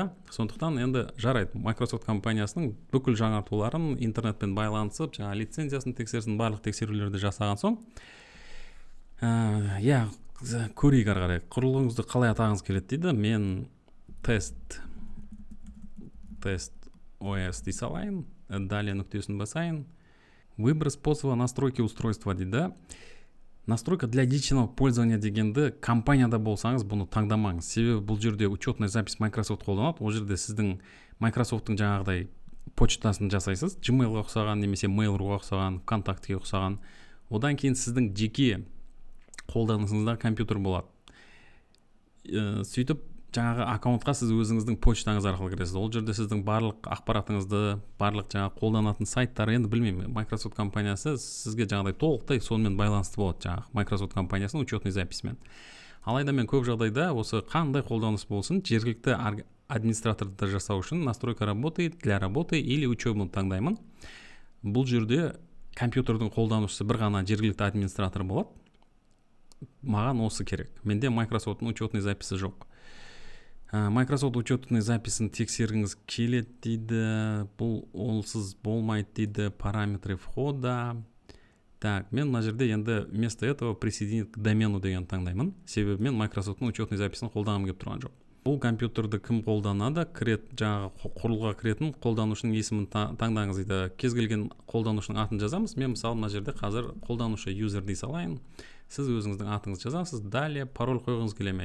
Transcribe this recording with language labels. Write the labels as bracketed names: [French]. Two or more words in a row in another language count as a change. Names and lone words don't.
[Kazakh] Сондықтан енді жарайды, Microsoft компаниясының бүкіл жаңартуларын интернетпен байланысып, жаңа лицензиясын тексерсін, барлық тексерулерді жасаған соң, көрейік ары қарай. Құрылғыңызды қалай атағыңыз келеді дейді. Мен тест OS дей салайын, далее нүктесін басайын. [Russian] Выбор способа настройки устройства дейді. Настройка для личного пользования [Kazakh] дегенді компанияда болсаңыз бұны таңдамаңыз. Себебі бұл жерде [Russian] учетная запись [Kazakh] Microsoft қолданады. Ол жерде сіздің Microsoft-тың жаңағыдай почтасын жасайсыз. Gmail-ға ұқсаған немесе Mail.ru-ға ұқсаған, ВКонтактіге ұқсаған. Одан кейін сіздің жеке қолданысыңызда компьютер болады. Сөйтіп жаңағы аккаунтқа сіз өзіңіздің почтаңыз арқылы кіресіз. Ол жерде сіздің барлық ақпаратыңызды, барлық жаңағы қолданатын сайттар, енді білмеймін, Microsoft компаниясы сізге жаңағыдай толықтай сонымен байланысты болады, жаңағы Microsoft компаниясының [Russian] учетный записімен. [Kazakh] Алайда мен көп жағдайда осы қандай қолданыс болсын, жергілікті администраторды жасау үшін [Russian] настройка работы, для работы или учебны [Kazakh] таңдаймын. Бұл жерде компьютердің қолданушысы бір ғана жергілікті администратор болады. Маған осы керек. Менде Microsoft'ның [Russian] учетный записі [Kazakh] жоқ. Microsoft [Russian] учетный записін [Kazakh] тексергіңіз келеді дейді. Бұл олсыз болмайды дейді. [Russian] Параметры входа. Так, [Kazakh] мен мына жерде енді [Russian] вместо этого присоединить к домену [Kazakh] деген таңдаймын. Себебі мен Microsoft'ың [Russian] учетный записін [Kazakh] қолданғым келіп тұрған жоқ. Бұл компьютерді кім қолданады? Жаңағы құрылғыға кіретін қолданушының есімін таңдаңыз дейді. Кез келген қолданушының атын жазамыз. Мен мысалы мына жерде қазір қолданушы юзер дей салайын. Сіз өзіңіздің атыңызды жазасыз. Далее пароль қойғыңыз келе ме?